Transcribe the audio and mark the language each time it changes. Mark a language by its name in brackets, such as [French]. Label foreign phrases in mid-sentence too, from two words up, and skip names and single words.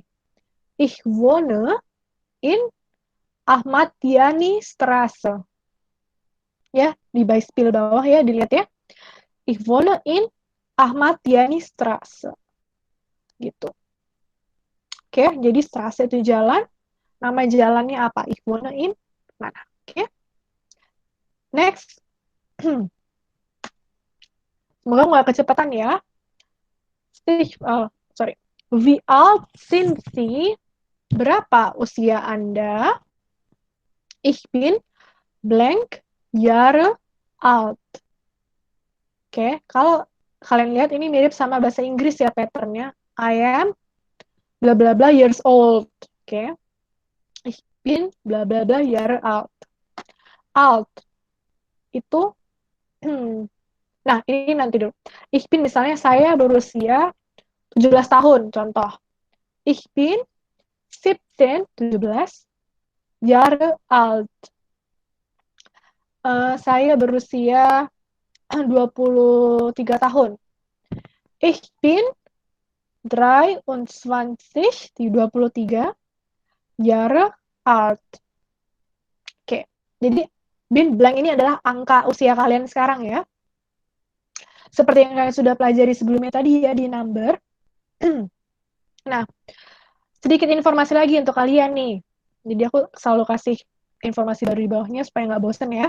[German] Ich wohne in Ahmad Yani Straße. [Indonesian] Ya, di Beispiel bawah ya, dilihat ya. [German] Ich wohne in Ahmad Yani Straße. [Indonesian] Gitu. Oke, jadi Straße itu jalan. Nama jalannya apa? [German] Ich wohne in mana? Oke. [Indonesian] Next. Semoga nggak kecepatan ya. Sorry. [German] Wie alt sind Sie? [Indonesian] Berapa usia Anda? [German] Ich bin blank Jahre alt. [Indonesian] Oke, kalau kalian lihat ini mirip sama bahasa Inggris ya patternnya. [English] I am bla bla bla years old. [Indonesian] Oke. [German] Ich bin bla bla bla Jahre alt. [Indonesian] Alt itu nah, ini nanti dulu. [German] Ich bin [Indonesian] misalnya saya berusia 17 tahun, contoh. [German] Ich bin 17 Jahre alt. [Indonesian] Saya berusia 23 tahun. [German] Ich bin 23, di 23 Jahre alt. [Indonesian] Oke, jadi bin blank ini adalah angka usia kalian sekarang ya. Seperti yang kalian sudah pelajari sebelumnya tadi ya di number. Nah, sedikit informasi lagi untuk kalian nih. Jadi aku selalu kasih informasi baru di bawahnya supaya nggak bosen ya.